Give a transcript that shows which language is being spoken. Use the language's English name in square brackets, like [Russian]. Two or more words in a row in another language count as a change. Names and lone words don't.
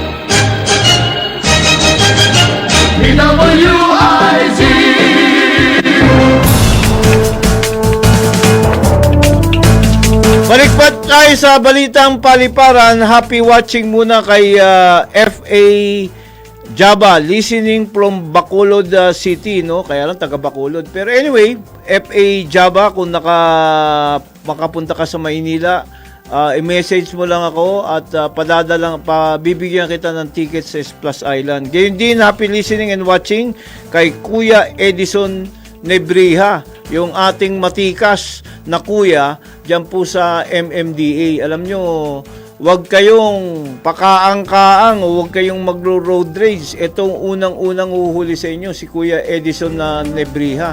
[Filipino] Balikpat tayo sa balitang paliparan. [English] Happy watching [Filipino] muna kay FA Java, [English] listening from Bacolod City, [Filipino] no? Kaya lang taga Bacolod. Pero anyway, FA Java, kung makapunta ka sa Maynila, i-message mo lang ako at pabibigyan kita ng tickets sa Plus Island. Gayon din, [English] happy listening and watching [Filipino] kay Kuya Edison Nebriha, yung ating matikas na kuya dyan po sa MMDA. Alam nyo, huwag kayong pakaang-kaang, huwag kayong magro-road rage. Itong unang-unang uhuli sa inyo, si Kuya Edison na Nebriha.